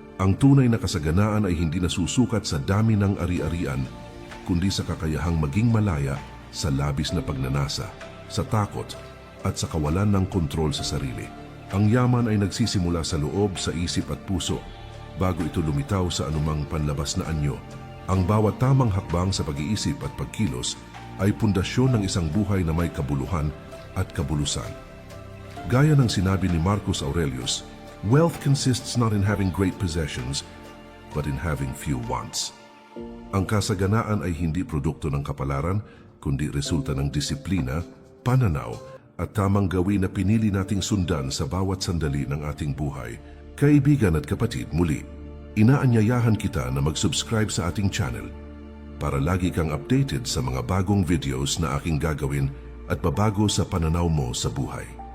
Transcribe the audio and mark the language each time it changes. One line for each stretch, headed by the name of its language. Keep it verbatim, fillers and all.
Filipino: Ang tunay na kasaganaan ay hindi nasusukat sa dami ng ari-arian, kundi sa kakayahang maging malaya sa labis na pagnanasa, sa takot at sa kawalan ng kontrol sa sarili. Ang yaman ay nagsisimula sa loob, sa isip at puso, bago ito lumitaw sa anumang panlabas na anyo. Ang bawat tamang hakbang sa pag-iisip at pagkilos ay pundasyon ng isang buhay na may kabuluhan at kabulusan.
English: Gaya ng sinabi ni Marcus Aurelius, "Wealth consists not in having great possessions, but in having few wants."
Filipino: Ang kasaganaan ay hindi produkto ng kapalaran, kundi resulta ng disiplina, pananaw, at tamang gawin na pinili nating sundan sa bawat sandali ng ating buhay. Kaibigan at kapatid, muli, inaanyayahan kita na mag-subscribe sa ating channel para lagi kang updated sa mga bagong videos na aking gagawin at babago sa pananaw mo sa buhay.